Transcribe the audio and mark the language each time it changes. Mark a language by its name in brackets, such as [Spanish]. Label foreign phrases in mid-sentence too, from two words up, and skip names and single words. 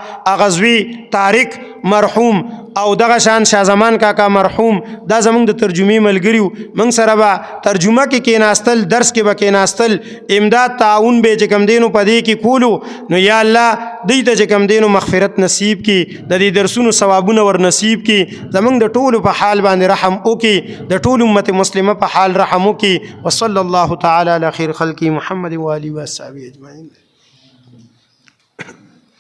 [Pashto] د سلطان بابا اغزوی طارق مرحوم او دغه شان شاه زمان کاکا مرحوم دا زمونږ د ترجمې ملګریو موږ سره به ترجمه کې کېناستل درس کې به کېناستل امداد تعاون به چې کم دینو په دې کې کولو نو یا الله دوی ته چې کم دینو مغفرت نصیب کړي د دې درسونو ثوابونه ور نصیب کړي زمونږ د ټولو په حال باندې رحم وکړي د ټول امت مسلمه په حال رحم وکړي [Arabic] وصلی الله تعالی علی خیر خلقی محمد و آله و صحبه اجمعین